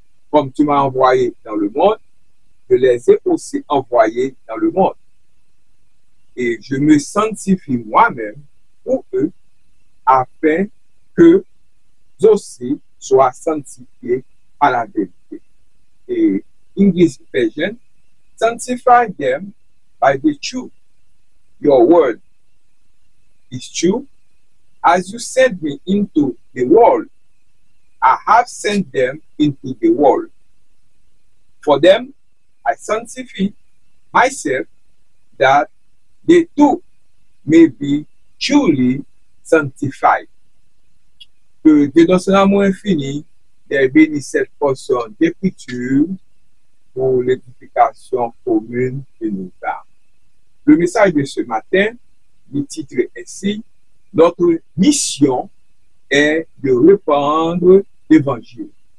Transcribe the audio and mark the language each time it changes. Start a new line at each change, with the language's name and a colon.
French: Comme tu m'as envoyé dans le monde, je les ai aussi envoyés dans le monde. Et je me sanctifie moi-même pour eux, afin que aussi soient sanctifiés par la vérité. Et
English: English version, sanctify them by the truth. Your word is true. As you sent me into the world, I have sent them into the world. For them, I sanctify myself, that they too may be truly sanctified.
French: Que Dieu dans son amour infini ait béni cette portion d'écriture pour l'édification commune de nos âmes. Le message de ce matin, le titre ainsi, notre mission est de répandre l'évangile.